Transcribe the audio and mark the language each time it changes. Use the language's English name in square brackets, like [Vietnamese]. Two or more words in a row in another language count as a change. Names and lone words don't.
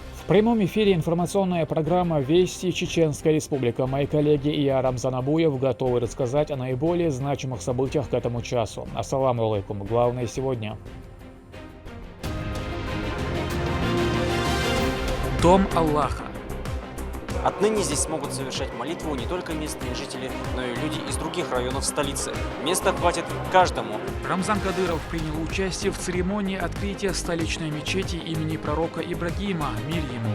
[Russian] прямом эфире информационная программа «Вести Чеченская Республика». Мои коллеги и я, Рамзан Абуев, готовы рассказать о наиболее значимых событиях к этому часу. [Arabic] السلام عليكم. [Russian] Главное сегодня. Дом Аллаха. Отныне здесь смогут совершать молитву не только местные жители, но и люди из других районов столицы. Места хватит каждому. Рамзан Кадыров принял участие в церемонии открытия столичной мечети имени пророка Ибрагима, мир ему.